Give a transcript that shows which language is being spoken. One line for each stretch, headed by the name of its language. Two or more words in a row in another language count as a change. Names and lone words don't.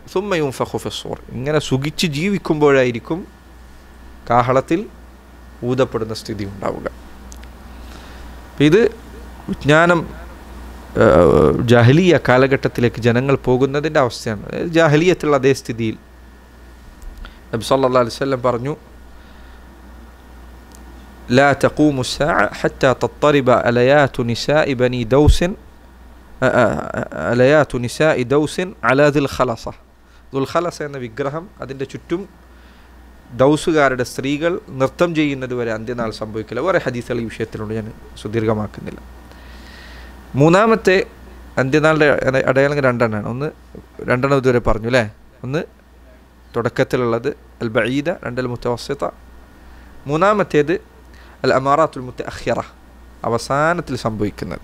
Arabic: ثم ينفخ في الصور,
Malayalam: ഇങ്ങനെ സുഖിച്ച് ജീവിക്കുമ്പോഴായിരിക്കും കാഹളത്തിൽ ഊതപ്പെടുന്ന സ്ഥിതി ഉണ്ടാവുക. ഇത് വിജ്ഞാനം ജാഹിലിയ കാലഘട്ടത്തിലേക്ക് ജനങ്ങൾ പോകുന്നതിൻ്റെ അവസ്ഥയാണ്. ജാഹിലിയത്തുള്ള അതേ സ്ഥിതിയിൽ നബി
Arabic: صلى الله عليه وسلم
Malayalam: പറഞ്ഞു,
Arabic: لا تقوم الساعة حتى تضطرب أليات نساء بني دوس أليات نساء دوس على ذي الخلصة.
Malayalam: ذو الخلصة എന്ന വിഗ്രഹം അതിൻ്റെ ചുറ്റും ദൗസുകാരുടെ സ്ത്രീകൾ നൃത്തം ചെയ്യുന്നത് വരെ അന്ത്യനാൾ സംഭവിക്കില്ല. വേറെ ഹദീസുകൾ ഈ വിഷയത്തിലുണ്ട്, ഞാൻ സുദീർഘമാക്കുന്നില്ല. മൂന്നാമത്തെ അന്ത്യനാളുടെ അടയാളങ്ങൾ രണ്ടെണ്ണമാണ്. രണ്ടെണ്ണം ഇതുവരെ പറഞ്ഞു അല്ലേ. ഒന്ന് തുടക്കത്തിലുള്ളത്
Arabic: البعيدة,
Malayalam: രണ്ട്
Arabic: المتوسطة,
Malayalam: മൂന്നാമത്തേത്
Arabic: الأمارات المتأخرة,
Malayalam: അവസാനത്തിൽ സംഭവിക്കുന്നത്.